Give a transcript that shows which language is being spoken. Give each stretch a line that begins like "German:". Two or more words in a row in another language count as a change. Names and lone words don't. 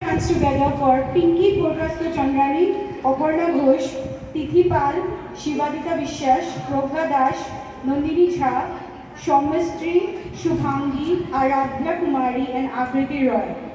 English: hands together for Pinky Purvasto Chandrani, Aparna Ghosh, Tithi Pal, Shivadita Vishwas, Prabha Dash, Nandini Jha, Shaumastri, Shubhangi, Aradhya Kumari and Akriti Roy.